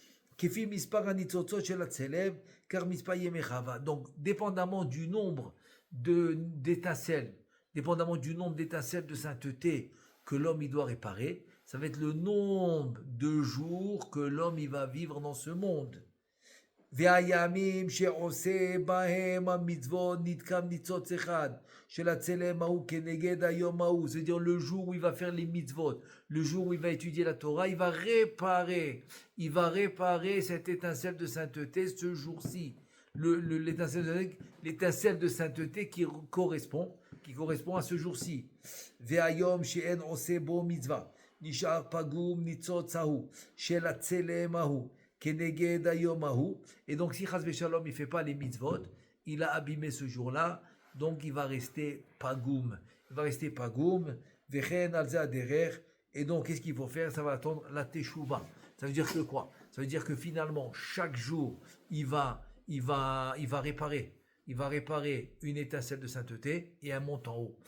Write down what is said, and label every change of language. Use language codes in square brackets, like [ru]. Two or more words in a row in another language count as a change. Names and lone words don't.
[fr] Donc, dépendamment du nombre d'étincelles, de sainteté que l'homme il doit réparer, ça va être le nombre de jours que l'homme il va vivre dans ce monde. [he] והימים שעושה בהם המצוות נתקם ניצוץ אחד של הצלם ההוא כנגד היום ההוא. [fr] C'est-à-dire le jour où il va faire les mitzvot, le jour où il va étudier la Torah, il va réparer cette étincelle de sainteté ce jour-ci. L'étincelle de sainteté qui correspond à ce jour-ci. [he] והיום שאין עושה בו מצווה נשאר פגום ניצוץ ההוא של הצלם ההוא. [fr] Et donc si [he] חס ושלום [fr] il fait pas les mitzvot, il a abîmé ce jour-là, donc il va rester pagoum. Et donc qu'est-ce qu'il faut faire? Ça va attendre la teshuva. Ça veut dire que quoi? Ça veut dire que finalement chaque jour il va réparer une étincelle de sainteté et un monte en haut.